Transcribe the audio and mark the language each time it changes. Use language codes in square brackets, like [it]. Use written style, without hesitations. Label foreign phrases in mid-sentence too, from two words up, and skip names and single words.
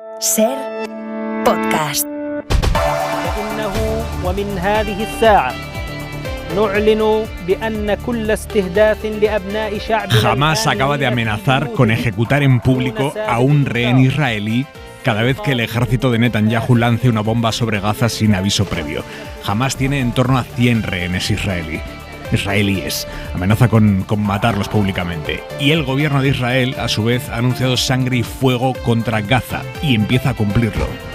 [es] SER Podcast. [ar] ومن هذه الساعة نعلن بأن كل استهداف لأبناء شعبنا. [es] Hamás acaba de amenazar con ejecutar en público a un rehén israelí cada vez que el ejército de Netanyahu lance una bomba sobre Gaza sin aviso previo. Hamás tiene en torno a 100 rehenes israelíes. Amenaza con matarlos públicamente. Y el gobierno de Israel, a su vez, ha anunciado sangre y fuego contra Gaza y empieza a cumplirlo.